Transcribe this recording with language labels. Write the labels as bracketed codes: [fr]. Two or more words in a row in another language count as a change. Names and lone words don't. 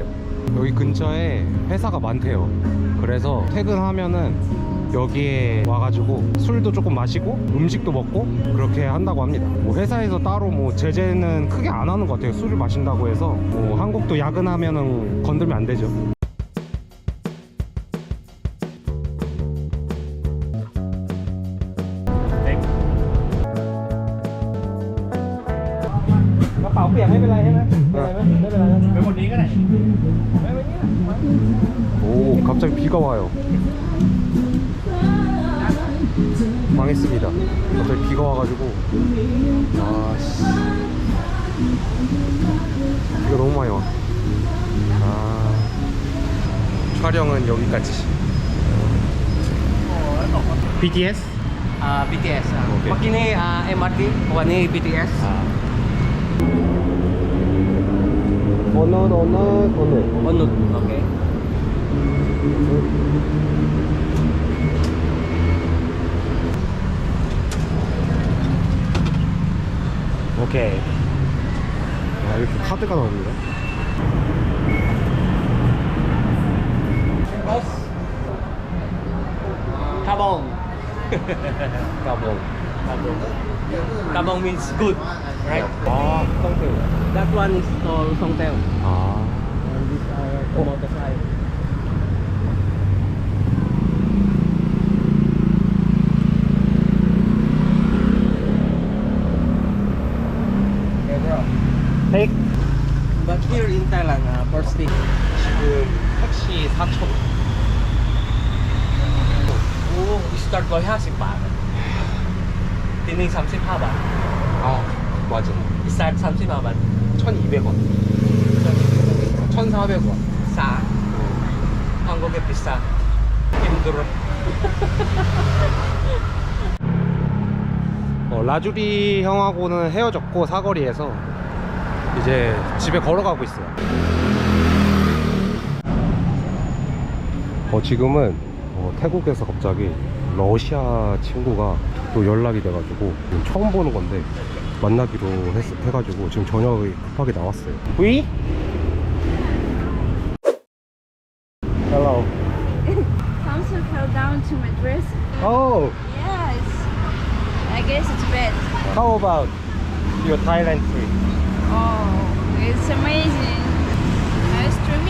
[ko] 여기 근처에 회사가 많대요. 그래서 퇴근하면은 여기에 와가지고 술도 조금 마시고 음식도 먹고 그렇게 한다고 합니다. 뭐 회사에서 따로 뭐 제재는 크게 안 하는 것 같아요. 술을 마신다고 해서. 뭐 한국도 야근하면은 건들면 안 되죠. [vi] áo biển hay bên này hết bên một tí cái này [ko] 오, 갑자기 비가 와요. 망했습니다. 갑자기 비가 와가지고. 아씨, 비가 너무 많이 와. 아, 촬영은 여기까지. BTS? BTS [id] Oke. pagi ini MRTวันนี้ BTS [ko] 오늘 [id] Onut oke [ko] 오케이. 아, 이렇게 카드가 나옵니다. Kabong 까봉. [en] Kabong means good right [ko] 아, 성태우. [en] that one is called Songteo [ko] 아, [en] and these are tomato side [ko] 택. [en] but here in Thailand first thing [ko] 지금 택시 4,000원. [th] 오 start 150 บาทที่นี่35 บาท [ko] 아, 맞아. [en] start 35 บาท [ko] 1,200원. 1,400원. 싸 한국의 비싸 힘들어 라주리 형하고는 헤어졌고 사거리에서 이제 집에 걸어가고 있어요. 지금은 태국에서 갑자기 러시아 친구가 또 연락이 돼가지고 처음 보는 건데 만나기로 해가지고 지금 저녁에 급하게 나왔어요. [en] We? Hello. Something fell down to my dress. Oh, Yes. I guess it's bad. how about your Thailand trip? Oh, it's amazing. Are you streaming?